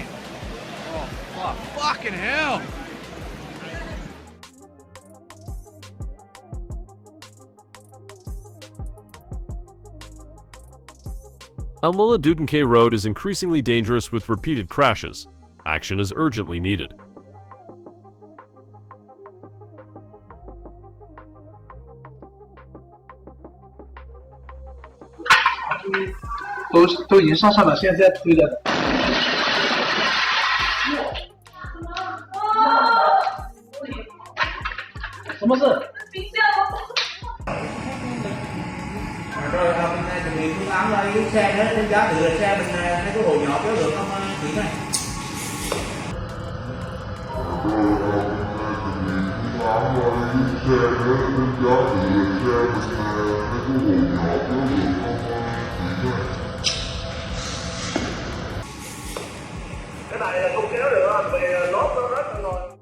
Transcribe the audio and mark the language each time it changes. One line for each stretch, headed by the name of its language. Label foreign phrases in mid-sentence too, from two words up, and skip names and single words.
English: Oh, fuck. Fucking hell! Almola Dudenke Road is increasingly dangerous with repeated crashes. Action is urgently needed.
Chinese: 都已经上了，现在推的。什么事？
Vietnamese: Rồi hôm nay chuẩn bị phương án là cái xe đó đánh giá từ xe mình thấy có hồ nhỏ kéo được không chị này. Cái này là không kéo được vì lốp nó rớt rồi.